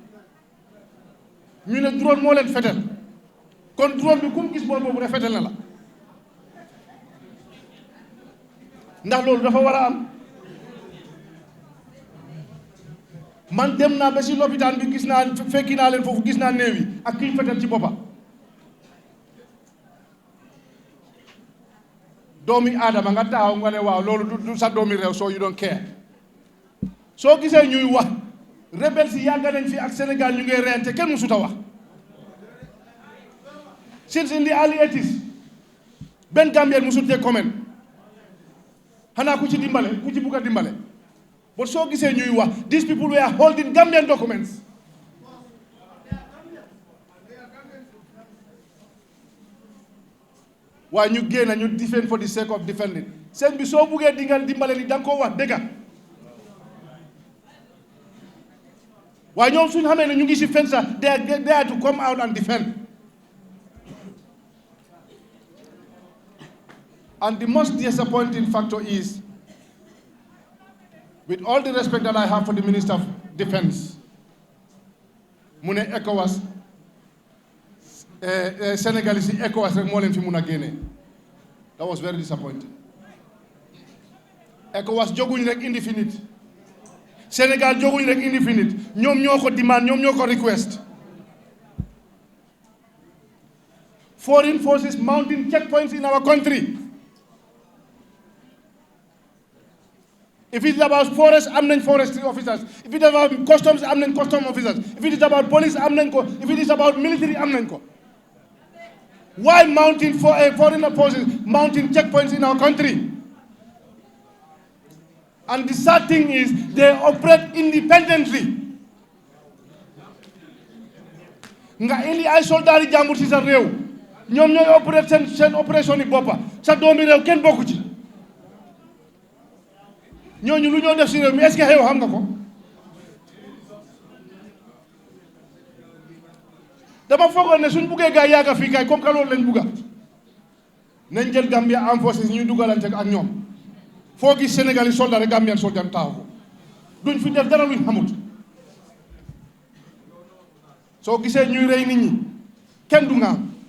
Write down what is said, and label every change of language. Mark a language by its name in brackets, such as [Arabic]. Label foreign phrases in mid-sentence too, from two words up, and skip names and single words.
[Wolof] ñu ne drone moo leen fetel kon drone bi kum gis boobu rek fetel na la ndax loolu dafa war a am man dem naa ba si lopitaan bi gis naa fekki naa leen foofu gis naa néew yi ak kiñ fetel ci boppa doomi aadama nga taxaw nga ne waaw loolu du sa doomi réew soo [English] you don't care [Wolof] soo gisee ñuy wax rebelle si yàgg nañ fi ak Sénégal ñu ngi reyante kenn musut a wax [English] since in the early 80s [Wolof] benn Gambien musut te comment xanaa ku ci dimbale ku ci bugg a dimbale but soo gisee ñuy wax [English] these people were holding Gambian documents [Wolof] waaye ñu génn ñu defend [English] for the sake of defending [Wolof] seen bi soo buggee dingal dimbale ni da nga koo wax dëgga waaye ñoom suñu xamee ne ñu ngi si fen sax [English] they are to come out and defend and the most disappointing factor is with all the respect that I have for the Minister of Defense [Wolof] mu ne ECOWAS Senegalese yi ECOWAS rek moo leen fi mun a génne [English] that was very disappointing [Wolof] ECOWAS jóguñ rek indi fi nit Sénégal jóguñ rek indi fi nit ñoom ñoo ko demand ñoom ñoo ko request [English] foreign forces mounting checkpoints in our country if it is about forest [Wolof] am nañ [English] forestry officers if it is about customs [Wolof] am nañ [English] custom officers if it is about police [Wolof] am nañ ko [English] if it is about military [Wolof] am nañ ko [English] why mounting for a foreign forces mounting checkpoints in our country and the sad thing is they operate independently [Wolof] nga indi ay soldats yi jàmbur si sa réew ñoom ñooy operate seen opération yi boppa sa doomi réew kenn bokku ci ñooñu lu ñoo def si réew mi est-ce que xew xam nga ko dama foogoon ne suñ buggee gaa yàgga fii kay [French] comme que [Wolof] loolu lañ bugga nañ jël Gambia [French] en force [Wolof] ñu dugalante ak ñoom foo gis Sénégal yi soldat rek Gambian soldat taxaw ko duñ fi def dara luñ xamut soo gisee ñuy rey nit ñi kenn du nga